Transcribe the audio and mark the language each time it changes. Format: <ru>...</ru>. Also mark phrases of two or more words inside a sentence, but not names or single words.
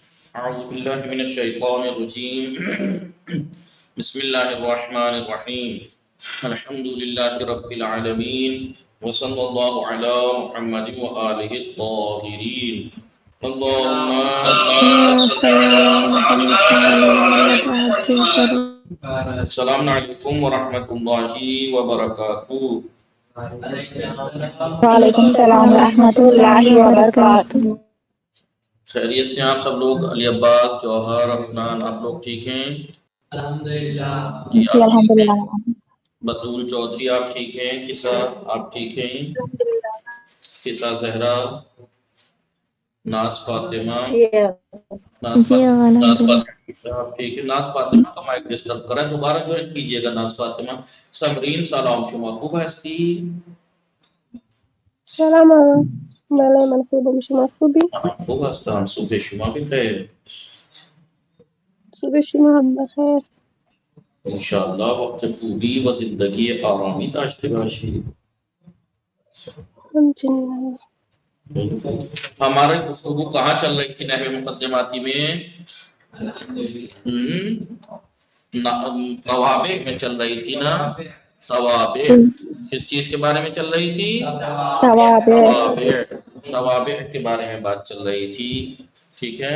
<ar>أعوذ بالله من الشيطان الرجيم بسم الله الرحمن الرحيم الحمد لله رب العالمين وصلى الله على محمد وآله الطاهرين اللهم صل على السلام عليكم ورحمة الله وبركاته. وعلیکم السلام ورحمۃ اللہ وبرکاتہ۔</ar> <ur>خیریت سے آپ سب لوگ؟ علی عباس، جوہر، افنان، آپ لوگ ٹھیک ہیں؟ الحمدللہ جی الحمدللہ۔ بطول چودھری آپ ٹھیک ہیں؟ قصہ آپ ٹھیک ہیں؟ قصہ زہرا، ناز فاطمہ، ناز فاطمہ قصہ آپ ٹھیک ہے؟ ناز فاطمہ کا مائک ڈسٹرب کریں، دوبارہ جوائن کیجئے گا ناز فاطمہ۔</ur> <fa>سمرین سلام شما خوب هستی؟ سلام بله من خوبم، شما خوبی؟ خوب هستم، صبح شما بخیر. صبح شما هم بخیر. انشاءاللہ وقت خوبی و زندگی آرامی داشته باشید. همچنین.</fa> <ur>ہماری گفتگو کہاں چل رہی تھی نحو مقدماتی میں؟ توابع میں چل رہی تھی نا؟ توابع کس چیز کے بارے میں چل رہی تھی؟ توابع کے بارے میں بات چل رہی تھی، ٹھیک ہے؟</ur>